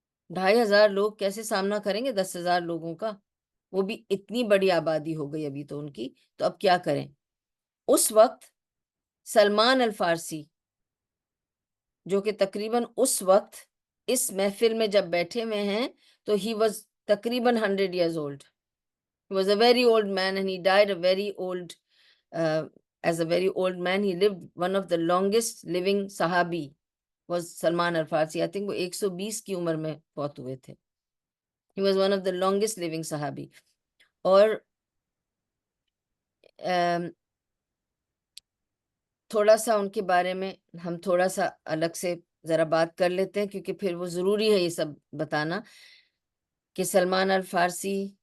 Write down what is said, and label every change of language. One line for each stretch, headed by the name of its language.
Urdu: 2,500 لوگ کیسے سامنا کریں گے 10,000 لوگوں کا؟ وہ بھی اتنی بڑی آبادی ہو گئی ابھی تو ان کی، تو اب کیا کریں؟ اس وقت سلمان الفارسی، جو کہ تقریباً اس وقت اس محفل میں جب بیٹھے ہوئے ہیں تو ہی واز تقریباً
English: 100 years old. He was a very old man and he died a very old, as a very old man. He lived, one of the longest living Sahabi was Salman al-Farsi. I think
Urdu: وہ 120 کی عمر میں فوت ہوئے تھے۔
English: He was one of the longest living Sahabi.
Urdu: اور تھوڑا سا ان کے بارے میں ہم تھوڑا سا الگ سے ذرا بات کر لیتے ہیں، کیونکہ پھر وہ ضروری ہے یہ سب بتانا کہ سلمان الفارسی،